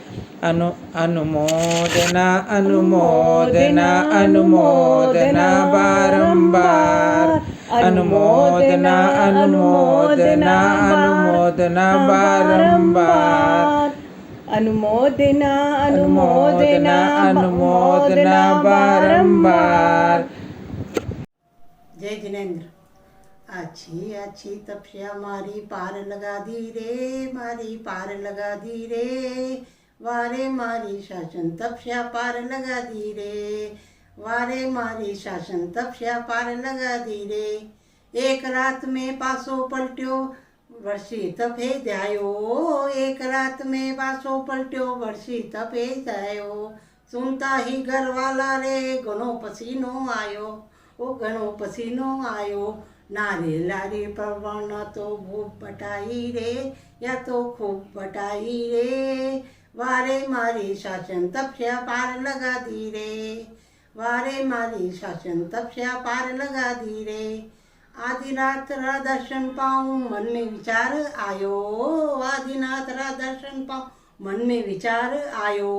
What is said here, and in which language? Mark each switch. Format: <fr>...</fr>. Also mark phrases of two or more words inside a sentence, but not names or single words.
<hi>अनुमोदना अनुमोदना अनुमोदना बारंबार, अनुमोदना अनुमोदना अनुमोदना बारंबार, अनुमोदना अनुमोदना अनुमोदना बारंबार। जय जिनेंद्र।</hi> <rwr>अच्छी अच्छी तपस्या मारी पार लगा दी रे, मारी पार लगा दी रे, वारे मारी शासन तपस्या पार लगा दी रे, वारे मारी शासन तपस्या पार लगा दी रे। एक रात में पासो पलट्यो वर्षी तपे जायो, एक रात में पासो पलट्यो वर्षी तपे जायो। सुनता ही घर वाला रे घणो पसीनो आयो, ओ घणो पसीनो आयो। नारे लारे परवान तो खूब बटाई रे, या तो खूब बटाई रे, वारे मारी शासन तपस्या पार लगा दी रे, वारे मारी शासन तपस्या पार लगा दी रे। आदिनाथ रा दर्शन पाऊं मन में विचार आयो, आदिनाथ रा दर्शन पाऊं मन में विचार आयो।</rwr>